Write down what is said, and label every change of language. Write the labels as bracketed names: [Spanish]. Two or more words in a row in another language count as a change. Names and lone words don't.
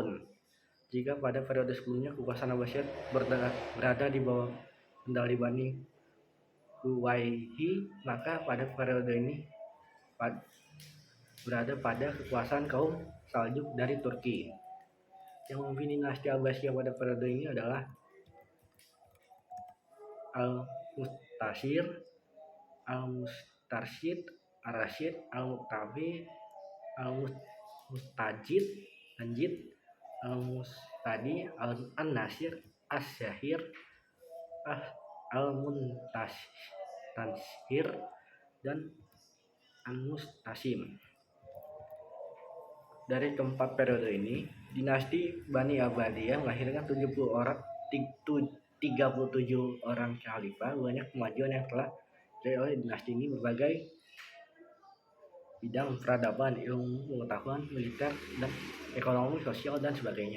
[Indonesian] Jika pada periode sebelumnya kekuasaan Abbasiyah berada di bawah kendali Bani Umayyi, maka pada periode ini berada pada kekuasaan kaum Saljuk dari Turki. Yang memimpin dinasti Abbasiyah pada periode ini adalah Al-Mustasir, Al-Mustarsyid, Ar-Rasyid, Al-Muqtafi, Al-Mustajid, Al-Mustadi, Al-Nasir, As-Syahir, Al-Muntasir, dan Al-Mustasim. Dari keempat periode ini, dinasti Bani Abbasiyah melahirkan 37 orang khalifah. Banyak kemajuan yang telah diraih oleh dinasti ini berbagai bidang peradaban, ilmu pengetahuan, militer, dan ekonomi, sosial, dan sebagainya.